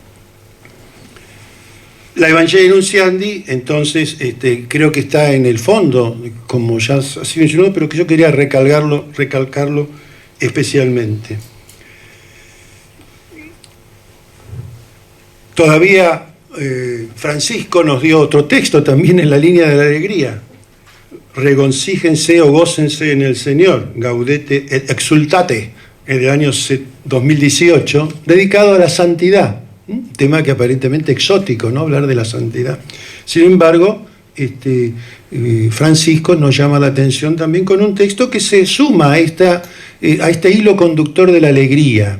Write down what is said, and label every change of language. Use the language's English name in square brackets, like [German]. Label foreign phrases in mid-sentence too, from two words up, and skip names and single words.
[Spanish] La Evangelii Nunciandi, entonces, creo que está en el fondo, como ya ha sido mencionado, pero que yo quería recalcarlo especialmente. Todavía Francisco nos dio otro texto también en la línea de la alegría. Regocíjense o gócense en el Señor, Gaudete et exultate, en el año 2018, dedicado a la santidad. Tema que aparentemente exótico, ¿no?, hablar de la santidad. Sin embargo, Francisco nos llama la atención también con un texto que se suma a este hilo conductor de la alegría.